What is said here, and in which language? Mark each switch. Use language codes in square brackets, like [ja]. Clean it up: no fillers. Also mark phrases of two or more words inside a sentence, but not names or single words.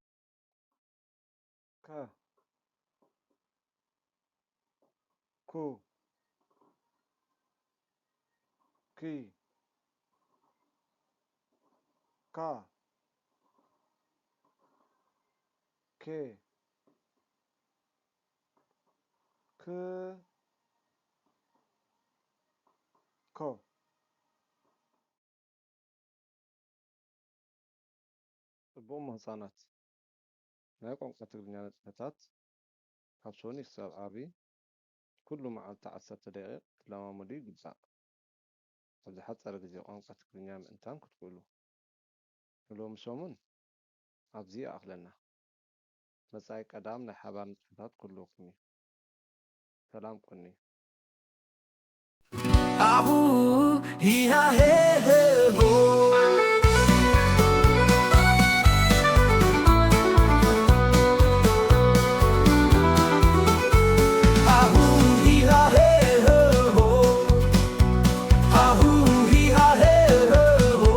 [ti] كا كو كي كا كي ك كو ጽቡቕ ህፃናት ናይ ቋንቋ ትግርኛ ነጥብታት ካብ ሶኒ ክሳብ ዓብዪ ኩሉ መዓልቲ 10 ደቂቕ ክለማመዱ ይግባእ። ኣብ ዝሓፀረ ግዜ ቋንቋ ትግርኛ ምእንታን ክትክእሉ ንሎሚ ሰሙን ኣብዚ ይኣኽለና። መጻኢ ቀዳም ናይ ሓባር ንጥፈታት ክህልወኩም እዩ። ሰላም ቆኒ Ahu, hi ha he he ho. Ahu, hi ha he he ho. Ahu, hi ha he he ho.